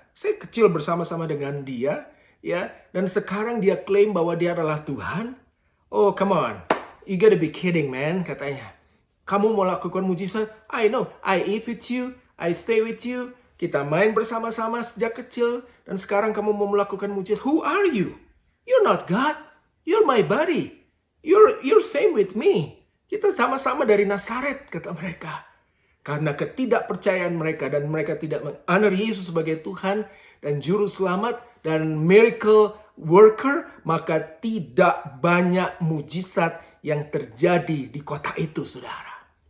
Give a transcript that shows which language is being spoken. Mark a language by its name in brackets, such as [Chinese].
[Indonesian] Saya kecil bersama-sama dengan dia. Ya, dan sekarang dia klaim bahwa dia adalah Tuhan. [English] Oh come on, you gotta be kidding man, [Indonesian] katanya. Kamu mau lakukan mujizat? [English] I know, I eat with you, I stay with you. [Indonesian] Kita main bersama-sama sejak kecil. Dan sekarang kamu mau melakukan mujizat. [English] Who are you? You're not God. You're my buddy. You're same with me. [Indonesian] Kita sama-sama dari Nazaret, kata mereka. Karena ketidakpercayaan mereka dan mereka tidak menghonor Yesus sebagai Tuhan dan Juru Selamat dan [English] miracle worker, [Indonesian] maka tidak banyak mujizat yang terjadi di kota itu, saudara.